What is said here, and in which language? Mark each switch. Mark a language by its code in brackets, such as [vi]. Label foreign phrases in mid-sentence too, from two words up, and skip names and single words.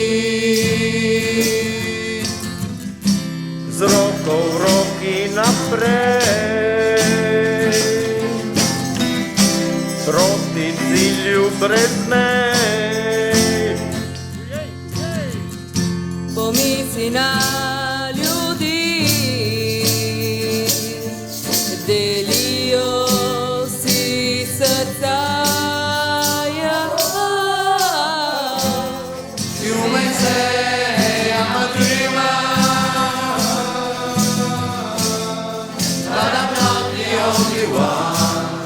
[sl] Z roko v roki naprej, proti cilju brez mej. Pomisli na ljudi, delijo si srca. [en] You may say I'm a dreamer, but I'm not the only one.